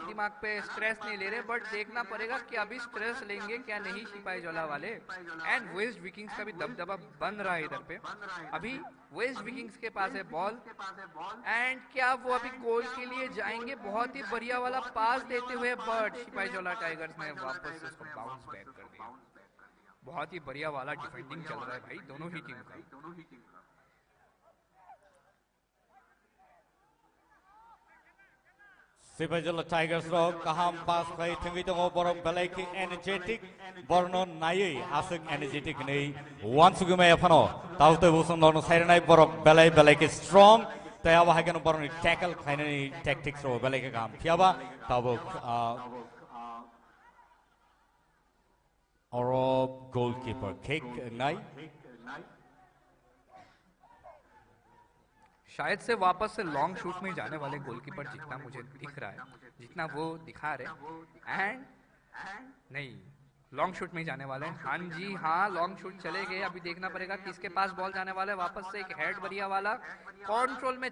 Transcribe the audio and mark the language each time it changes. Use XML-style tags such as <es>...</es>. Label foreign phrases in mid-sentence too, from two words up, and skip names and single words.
<hi>दिमाग पे स्ट्रेस नहीं ले रहे बट देखना पड़ेगा कि अभी स्ट्रेस लेंगे क्या नहीं सिपाही जोला वाले एंड वेस्ट विकिंग्स का भी दबदबा बन रहा है इधर पे अभी वेस्ट विकिंग्स के पास है बॉल एंड क्या वो अभी गोल के लिए जाएंगे बहुत ही बढ़िया वाला पास देते हुए बट सिपाही जोला टाइगर्स ने वापस उसको</hi> <en>bounce back</en> <hi>कर दिया बहुत ही बढ़िया वाला डिफेंडिंग चल रहा है भाई दोनों ही टीम का</hi> <trp>Sivajola Tigers rock kaham pass play thungi tongo borok belai ki energetic borno nai asuk energetic nei once gume afano taute busung norno sairanai borok belai ki strong taya wa hagen borno tackle khainani tactics ro belai ki kam thiaba tabok oro</trp> <en>goalkeeper kick</en> <trp>nai</trp> <hi>शायद से वापस से</hi> <en>long shoot</en> <hi>में जाने वाले गोलकीपर जितना मुझे दिख रहा है जितना वो दिखा रहे एंड नहीं</hi> <en>long shoot</en> <hi>में जाने वाले हैं हाँ जी हाँ</hi> <en>long shoot</en> <hi>चले गए अभी देखना पड़ेगा किसके पास बॉल जाने वाला है वापस से एक हेड बढ़िया वाला कंट्रोल में</hi>